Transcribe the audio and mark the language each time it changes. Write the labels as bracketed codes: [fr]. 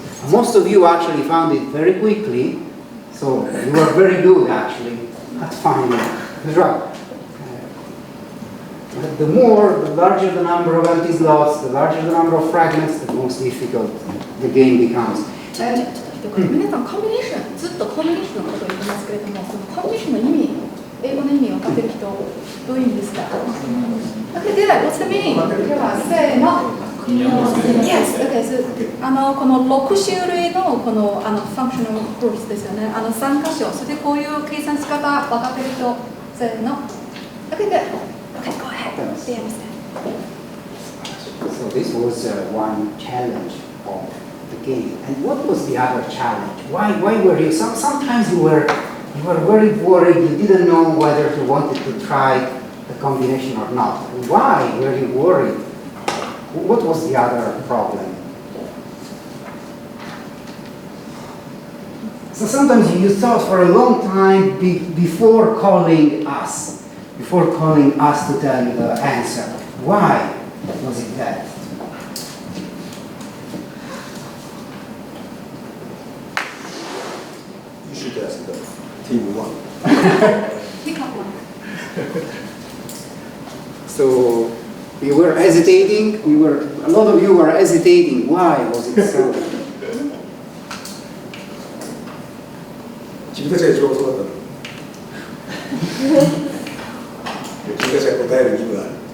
[en] Most of you actually found it very quickly, so you were very good actually at finding the structure. But the larger the number of empty slots, the larger the number of fragments, the most difficult the game becomes. And [ja] 皆さん、コンビネーション、ずっとコンビネーションのことを言ってますけれども、そのコンビネーションの意味、英語の意味を分かっている人、どういう意味ですか？ [en] Okay, did I? What's the meaning? [ja] では、せーの。 [en] Yes, okay, so [ja] この6種類のこのfunctional groups ですよね。 3箇所、それでこういう計算し方分かっている人、せーの。 [en] Okay, good. Okay, go ahead. So this was one challenge of the game. And what was the other challenge? Why were you? Sometimes you were very worried. You didn't know whether you wanted to try the combination or not. Why were you worried? What was the other problem? So sometimes you thought for a long time before calling us to tell you the answer. Why was it that? You should ask the team 1. Pick up one. So you were hesitating a lot of you were hesitating. Why was it so? [ja] 自分たちが一番遅かったの。君たちが答える義務がある。